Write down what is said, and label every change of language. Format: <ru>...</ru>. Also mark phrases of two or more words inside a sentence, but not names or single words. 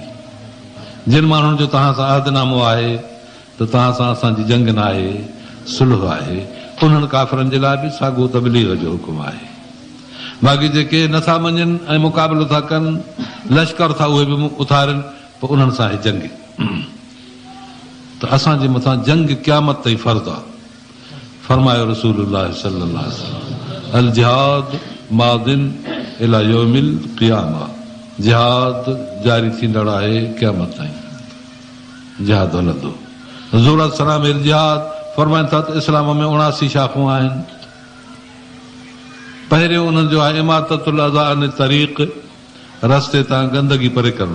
<sd>जिन माण्हुनि जो तव्हां सां अहदनामो आहे त तव्हां सां असांजी जंग न आहे, सुलह आहे, उन्हनि काफ़िरनि जे लाइ बि साॻियो तबलीग जो हुकुम आहे। बाक़ी जेके नथा मञनि ऐं मुक़ाबिलो था कनि, लश्कर था उहे बि उथारनि, पोइ उन्हनि सां आहे जंग। त असांजे मथां जंग क़यामत ताईं फर्ज़ आहे। फरमायो रसूलुल्लाह</sd> <ar>صلى الله عليه وسلم, الجهاد ماض إلى يوم القيامة,</ar> <sd>जिहाद जारी थींदड़ आहे क़यामत ताईं, जिहाद हलंदो। ज़ूर सलाम इल जिहाद फरमाइनि था त इस्लाम में 79 शाख़ूं आहिनि। पहिरियों उन्हनि जो आहे</sd> <ar>إماطة الأذى عن الطريق,</ar> <sd>रस्ते तां गंदगी परे करणु।</sd>